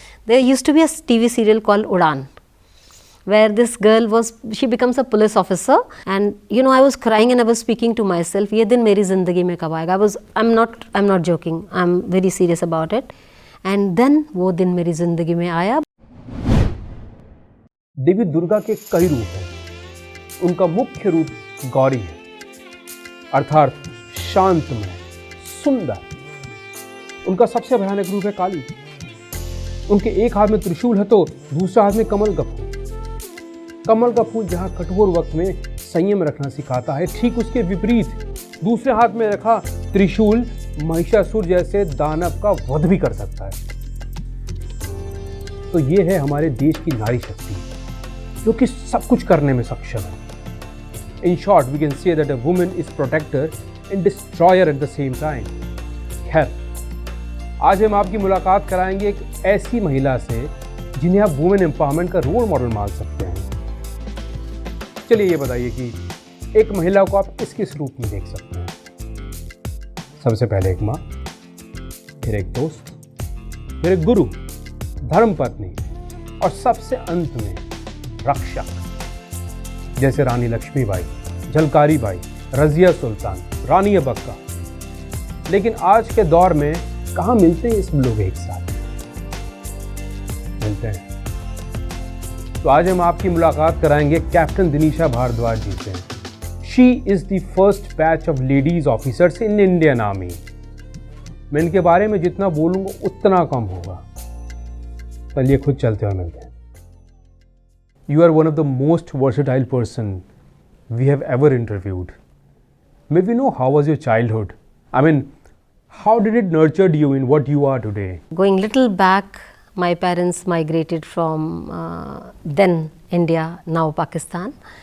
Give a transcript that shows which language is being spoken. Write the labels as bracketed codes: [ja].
[en] There used to be a TV serial called Udan, where this girl she becomes a police officer, and I was crying and I was speaking to myself, [hi] ye din meri zindagi mein kab aayega. [en] I'm not joking, I'm very serious about it. And then [hi] wo din meri zindagi mein aaya. देवी दुर्गा के कई रूप हैं, उनका मुख्य रूप गौरी है, अर्थात शांतमय, सुंदर। उनका सबसे भयानक रूप है काली। उनके एक हाथ में त्रिशूल है तो दूसरे हाथ में कमल का फूल। कमल का फूल जहां कठोर वक्त में संयम रखना सिखाता है, ठीक उसके विपरीत दूसरे हाथ में रखा त्रिशूल महिषासुर जैसे दानव का वध भी कर सकता है। तो ये है हमारे देश की नारी शक्ति, जो कि सब कुछ करने में सक्षम है। [en] In short, we can say that a woman is protector and destroyer at the same time. [hi] खैर, आज हम आपकी मुलाकात कराएंगे एक ऐसी महिला से जिन्हें आप वुमेन एम्पावरमेंट का रोल मॉडल मान सकते हैं। चलिए ये बताइए कि एक महिला को आप किस किस रूप में देख सकते हैं। सबसे पहले एक माँ, फिर एक दोस्त, फिर एक गुरु, धर्मपत्नी और सबसे अंत में रक्षक, जैसे रानी लक्ष्मीबाई, झलकारी बाई, रजिया सुल्तान, रानी अबक्का। लेकिन आज के दौर में कहाँ मिलते हैं ये सब लोग एक साथ? मिलते हैं। तो आज हम आपकी मुलाकात कराएंगे कैप्टन दिनीशा भारद्वाज जी से। [en] She is the first batch of ladies officers in Indian army. [hi] मैं इनके बारे में जितना बोलूंगा उतना कम होगा। चलिए खुद चलते हुए मिलते हैं। [en] You are one of the most versatile person we have ever interviewed. May we know how was your childhood? I mean, how did it nurtured you in what you are today? Going little back, my parents migrated from then India, now Pakistan.